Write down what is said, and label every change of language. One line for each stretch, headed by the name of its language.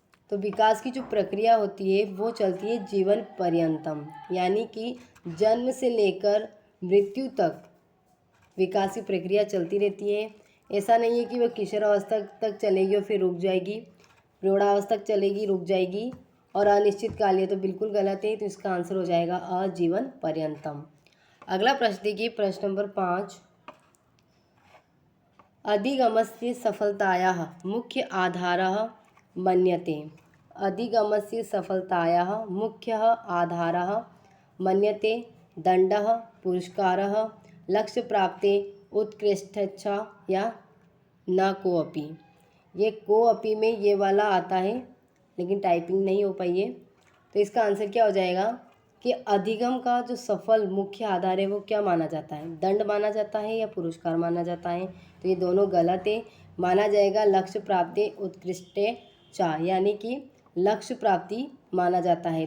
Hindi: तो विकास की जो प्रक्रिया होती है वो चलती है जीवन पर्यंतम, यानी कि जन्म से लेकर मृत्यु तक विकास की प्रक्रिया चलती रहती है। ऐसा नहीं है कि वह किशोरावस्था तक चलेगी और फिर रुक जाएगी, प्रौढ़ावस्था तक चलेगी, रुक जाएगी, और अनिश्चित काल है, तो बिल्कुल गलत है। तो इसका आंसर हो जाएगा आजीवन पर्यंतम। अगला प्रश्न देखिए, प्रश्न नंबर 5।
Sanskrit: अधिगमस्य सफलतायाः मुख्य आधारः मन्यते। अधिगमस्य सफलतायाः मुख्यः आधारः मन्यते दंडः, पुरस्कारः, लक्ष्य प्राप्ते उत्कृष्टेच्छा, या न कोऽपि।
Hindi: ये कोऽपि में ये वाला आता है, लेकिन टाइपिंग नहीं हो पाई है। तो इसका आंसर क्या हो जाएगा कि अधिगम का जो सफल मुख्य आधार है वो क्या माना जाता है, दंड माना जाता है या पुरस्कार माना जाता है। तो ये दोनों गलत है। माना जाएगा लक्ष्य प्राप्ति उत्कृष्टे चा, यानी कि लक्ष्य प्राप्ति माना जाता है।